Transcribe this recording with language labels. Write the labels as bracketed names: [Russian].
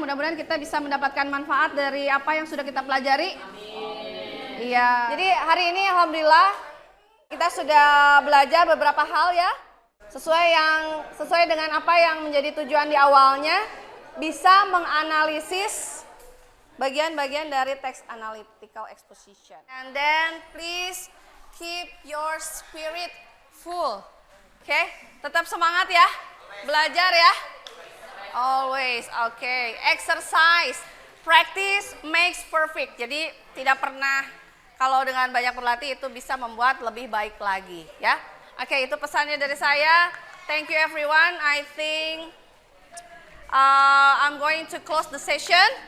[Indonesian] Mudah-mudahan kita bisa mendapatkan manfaat dari apa yang sudah kita pelajari. Iya. Jadi hari ini alhamdulillah kita sudah belajar beberapa hal ya. Sesuai dengan apa yang menjadi tujuan di awalnya, bisa menganalisis bagian-bagian dari teks analytical exposition. [English] And then please keep your spirit full. [Indonesian] Oke, tetap semangat ya. Belajar ya. Always. Oke, exercise. [English] practice makes perfect. [Indonesian] Jadi tidak pernah kalau dengan banyak berlatih itu bisa membuat lebih baik lagi ya. Oke, itu pesannya dari saya. [English] Thank you everyone. I think I'm going to close the session.